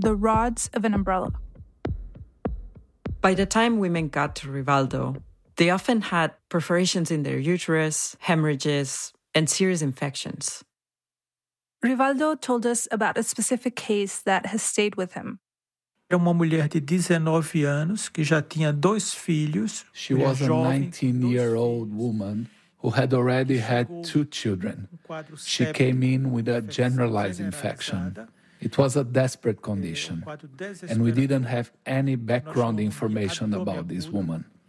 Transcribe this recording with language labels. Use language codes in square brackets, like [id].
[en] The rods of an umbrella. By the time women got to Rivaldo, they often had perforations in their uterus, hemorrhages, and serious infections. Rivaldo told us about a specific case that has stayed with him. [pt] Era uma mulher de 19 anos que já tinha dois filhos. [en] She was a 19-year-old woman who had already had 2 children. She came in with a generalized infection. It was a desperate condition, and we didn't have any background information about this woman.